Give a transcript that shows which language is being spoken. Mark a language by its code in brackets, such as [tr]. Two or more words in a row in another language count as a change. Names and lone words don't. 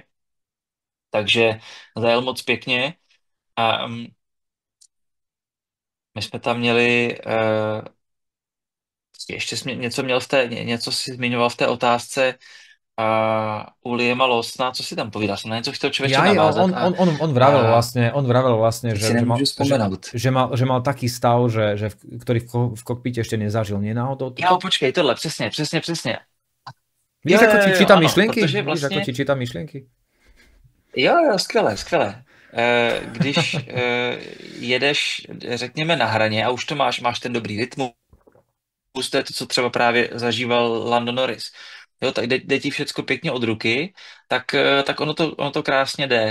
[cs] Takže zajel moc pěkně. A my jsme tam měli ještě něco si zmiňoval v té otázce u Liama Lawsona, co si tam povídal? Jsem na něco chtěl člověče navázat. [sk] On vravel vlastne, že mal taký stav, ktorý v kokpite ešte nezažil. Nie náhodou? [cs] Jo, počkej, tohle, přesně. [sk] Víš, ako ti čítam myšlienky? Víš, ako ti čítam myšlienky? [cs] Jo, skvěle. Když jedeš, řekněme, na hraně a už to máš ten dobrý rytmus, to je to, co třeba právě zažíval Lando Norris. Jo, tak jde ti všecko pěkně od ruky, tak ono to krásně jde.